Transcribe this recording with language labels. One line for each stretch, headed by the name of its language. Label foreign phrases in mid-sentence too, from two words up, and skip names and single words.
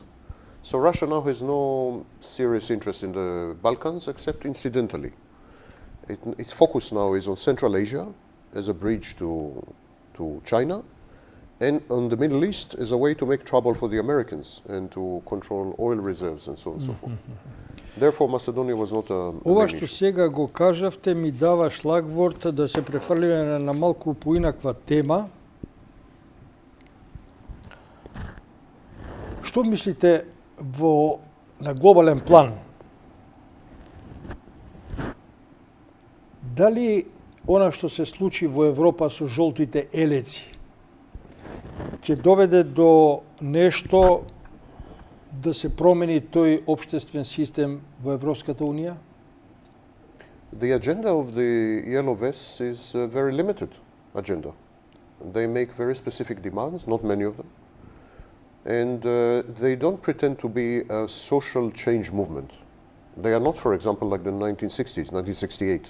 English: So Russia now has no serious interest in the Balkans except incidentally. Its focus now is on Central Asia as a bridge to China, and on the Middle East as a way to make trouble for the Americans and to control oil reserves and so on and so forth. Therefore, Macedonia was not a
Macedonian: Ова што сега го кажавте ми дава шлагворт да се префрлиме на малку поинаква тема. Што мислите на глобален план? Дали она што се случи во Европа со жолтите елеци ќе доведе до нешто да се промени тој општествен систем во Европската Унија?
English: The agenda of the Yellow Vests is a very limited agenda. They make very specific demands, not many of them. And they don't pretend to be a social change movement. They are not, for example, like the 1960s, 1968.